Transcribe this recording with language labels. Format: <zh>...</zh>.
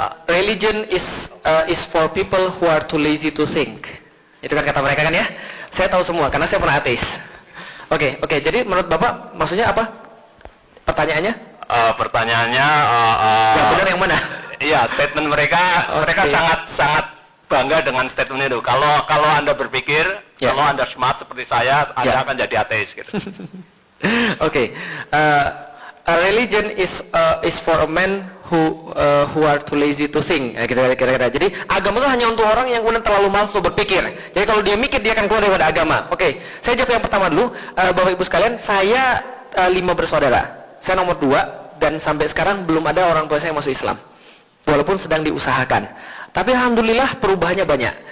<en>Religion is for people who are too lazy to think.</en> <id>Itu kan kata mereka kan ya? Saya tahu semua karena saya pernah ateis. Oke. Jadi menurut Bapak maksudnya apa? Pertanyaannya? Pertanyaannya yang benar yang mana? Iya, statement mereka sangat bangga dengan statement itu. Kalau Anda berpikir, kalau Anda smart seperti saya, Anda akan jadi ateis gitu. Oke.</id> <en>Religion is for a man who are too lazy to think.</en> <id>Kira-kira. Jadi agama itu hanya untuk orang yang kemudian terlalu malas untuk berpikir. Jadi kalau dia mikir dia akan keluar daripada agama. Oke. Saya jawab yang pertama dulu. Bapak Ibu sekalian, saya 5 bersaudara. Saya nomor 2 dan sampai sekarang belum ada orang tua saya yang masuk Islam. Walaupun sedang diusahakan. Tapi alhamdulillah perubahannya banyak.</id>